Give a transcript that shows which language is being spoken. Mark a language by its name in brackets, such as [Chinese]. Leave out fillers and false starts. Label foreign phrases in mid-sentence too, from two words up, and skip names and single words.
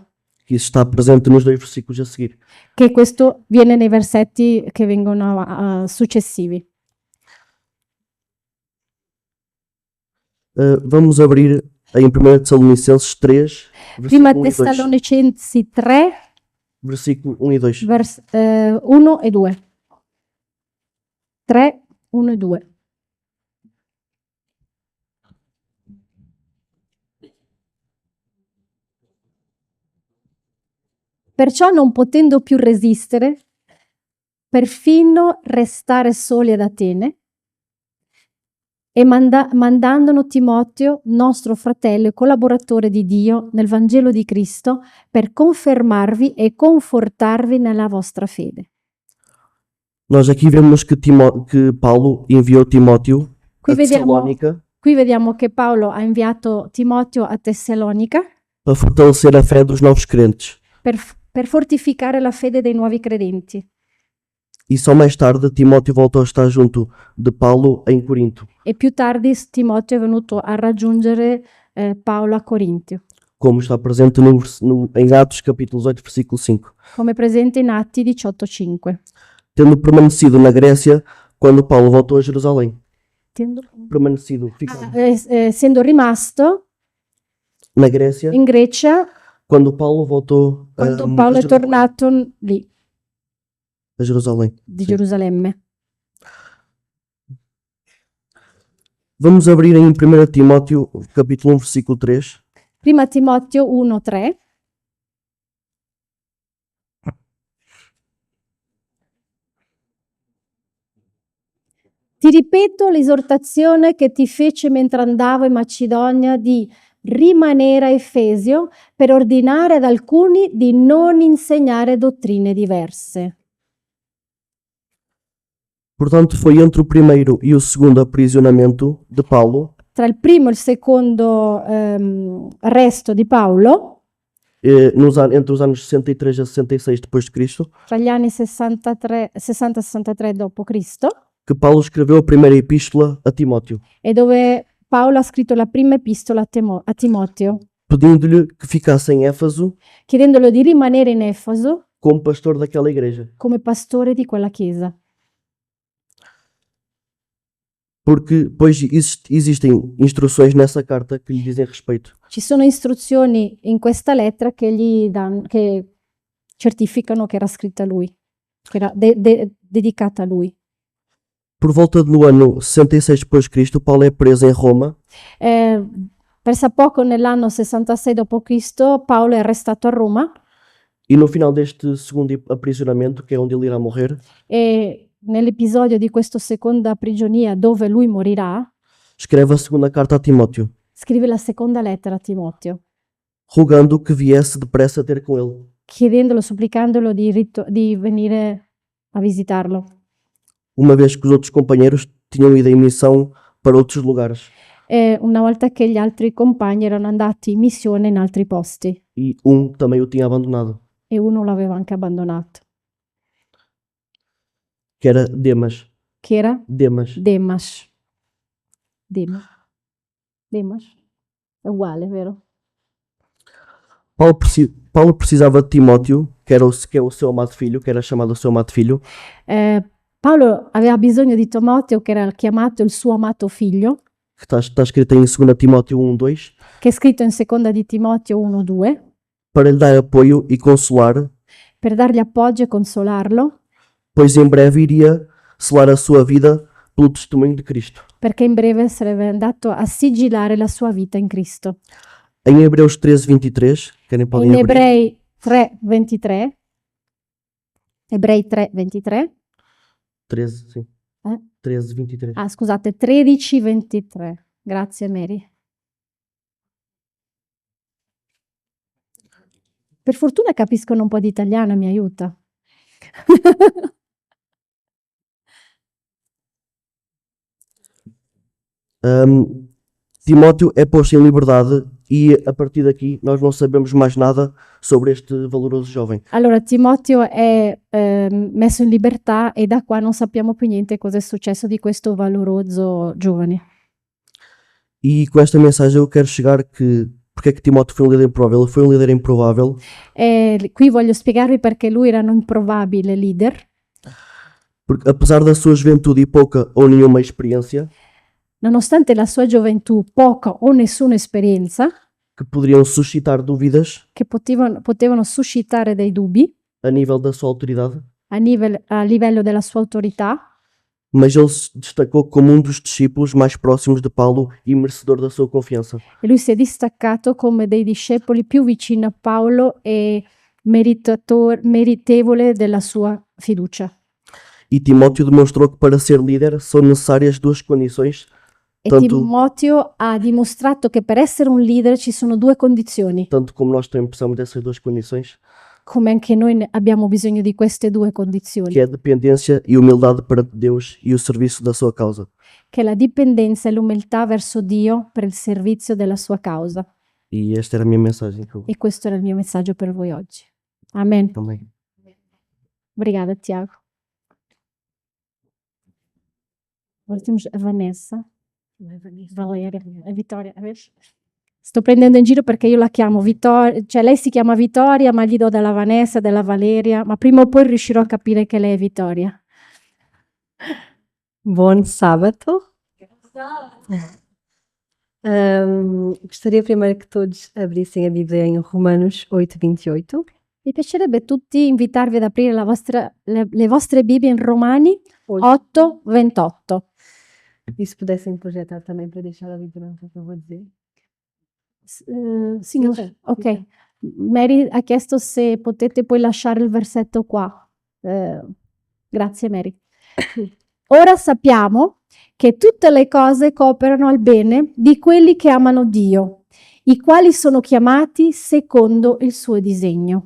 [Portuguese] Isso está presente nos dois versículos a seguir. [Italian] Che questo viene nei versetti che vengono successivi. [Portuguese] Vamos abrir em 1 Tessalonicenses 3, [Italian] Prima [Portuguese] versículo 1 e 2. [Italian] Tessalonicensi 3, [Portuguese] Versículo 1 e 2. 1 e 2. 3, 1 e 2. [Italian] Perciò non potendo più resistere, perfino restare soli ad Atene, e mandandolo Timoteo, nostro fratello e collaboratore di Dio nel Vangelo di Cristo, per confermarvi e confortarvi nella vostra fede. [Portuguese] Nós aqui vemos que Paulo enviou Timóteo a Tessalónica [Italian] Qui vediamo che Paolo ha inviato Timoteo a Tessalonica [Portuguese] para fortalecer a fé dos novos crentes. [Italian] per fortificare la fede dei nuovi credenti. [Portuguese] E só mais tarde Timóteo voltou a estar junto de Paulo em Corinto, [Italian] E più tardi Timoteo è venuto a raggiungere Paolo a Corintio, [Portuguese] como está presente em Atos capítulo 18, versículo 5. [Italian] come presente in Atti 18:5. [Portuguese] Tendo permanecido na Grécia quando Paulo voltou a Jerusalém. Permanecido, [Italian] Essendo rimasto [Portuguese] na Grécia [Italian] in Grecia [Portuguese] quando Paulo voltou [Italian] quando Paolo è tornato lì, [Portuguese] a Jerusalém. [Italian] di [Portuguese] Sim. [Italian] Gerusalemme. [Portuguese] Vamos abrir em 1 Timóteo capítulo 1, versículo 3. [Italian] Prima Timoteo 1:3. Ti ripeto l'esortazione che ti fece mentre andavo in Macedonia di rimanere a Efesio per ordinare ad alcuni di non insegnare dottrine diverse. [Portuguese] Portanto, foi entre o primeiro e o segundo aprisionamento de Paulo, [Italian] Tra il primo e il secondo arresto di Paolo, [Portuguese] entre os anos 63 a 66 depois de Cristo, [Italian] tra gli anni 60 e 63 d.C., [Portuguese] que Paulo escreveu a primeira epístola a Timóteo, [Italian] e dove Paolo ha scritto la prima epistola a Timoteo, [Portuguese] pedindo-lhe que ficasse em Éfeso [Italian] chiedendolo di rimanere in Efeso [Portuguese] como pastor daquela igreja, [Italian] come pastore di quella chiesa. [Portuguese] porque pois existem instruções nessa carta que lhe dizem respeito. [Italian] Ci sono istruzioni in questa lettera che certificano che era scritta a lui, che era dedicata a lui. [Portuguese] Por volta do ano 66 depois de Cristo, Paulo é preso em Roma [Italian] Pressa poco nell'anno 66 d.C. Paolo è arrestato a Roma [Portuguese] e no final deste segundo aprisionamento, que é onde ele irá morrer, [Italian] e nell'episodio di questa seconda prigionia dove lui morirà, [Portuguese] escreve a segunda carta a Timóteo, [Italian] scrive la seconda lettera a Timoteo, [Portuguese] rogando que viesse depressa ter com ele. [Italian] chiedendolo, supplicandolo di venire a visitarlo, [Portuguese] Uma vez que os outros companheiros tinham ido em missão para outros lugares [Italian] e una volta che gli altri compagni erano andati in missione in altri posti [Portuguese] e também o tinha abandonado, [Italian] e uno l'aveva anche abbandonato, [Portuguese] que era Demas. [Italian] che era Demas. Demas. Demas? È uguale, vero? [Portuguese] Paulo precisava de Timóteo, que é o seu amado filho, que era chamado o seu amado filho, [Italian] Paolo aveva bisogno di Timoteo, che era chiamato il suo amato figlio, [Portuguese] que está escrito em 2 Timóteo 1:2, [Italian] che è scritto in seconda di Timoteo 1:2, [Portuguese] para lhe dar apoio e consolar, [Italian] per dargli appoggio e consolarlo, [Portuguese] pois em breve iria selar a sua vida pelo testemunho de Cristo. [Italian] perché in breve sarebbe andato a sigillare la sua vita in Cristo. [Portuguese] Em Hebreus 13:23, podem [Italian] In [Portuguese] abrir. [Italian] Ebrei 3:23, Ebrei 3:23, [Portuguese] 13, sim. 13:23. [Italian] ah scusate, 13:23, grazie Mary. Per fortuna capiscono un po' di italiano, mi aiuta. [Portuguese] Timóteo é posto em liberdade e a partir daqui nós não sabemos mais nada sobre este valoroso jovem. [Italian] Allora, Timoteo è messo in libertà e da qua non sappiamo più niente cosa è successo di questo valoroso giovane. [Portuguese] E com esta mensagem eu quero chegar que porque é que Timóteo foi um líder improvável? Ele foi um líder improvável [Italian] E qui voglio spiegarvi perché lui era un improbabile leader, [Portuguese] porque apesar da sua juventude e pouca ou nenhuma experiência [Italian] nonostante la sua gioventù, poca o nessuna esperienza, [Portuguese] que poderiam suscitar dúvidas [Italian] che potevano suscitare dei dubbi [Portuguese] a nível da sua autoridade, [Italian] a livello della sua autorità, [Portuguese] mas ele se destacou como um dos discípulos mais próximos de Paulo e merecedor da sua confiança. [Italian] e lui si è distaccato come dei discepoli più vicini a Paolo e meritevole della sua fiducia. [Portuguese] E Timóteo demonstrou que para ser líder são necessárias duas condições, [Italian] E Tanto- Timoteo ha dimostrato che per essere un leader ci sono due condizioni, [Portuguese] tanto como nós também precisamos dessas duas condições, [Italian] come anche noi abbiamo bisogno di queste due condizioni, [Portuguese] que é a dependência e humildade perante Deus e o serviço da sua causa. [Italian] che è la dipendenza e l'umiltà verso Dio per il servizio della sua causa. [Portuguese] E esta era a minha mensagem. [Italian] E questo era il mio messaggio per voi oggi. Amen. [Portuguese] Também. Obrigada, Tiago. Agora temos a Vanessa. Valeria, a Vittoria. [Italian] Sto prendendo in giro perché io la chiamo Vittoria, cioè lei si chiama Vittoria, ma gli do della Vanessa, della Valeria, ma prima o poi riuscirò a capire che lei è Vittoria. Buon sabato. [Portuguese] Gostaria primeiro que todos abrissem a Bíblia em Romanos 8:28. [Italian] Mi piacerebbe tutti invitarvi ad aprire le vostre Bibbie in Romani 8:28. [Portuguese] E se pudessem projetar também para deixar a Bíblia, não sei o que eu vou dizer. [Italian] Signore, ok. Mary ha chiesto se potete poi lasciare il versetto qua. Grazie Mary. Ora sappiamo che tutte le cose cooperano al bene di quelli che amano Dio, i quali sono chiamati secondo il suo disegno.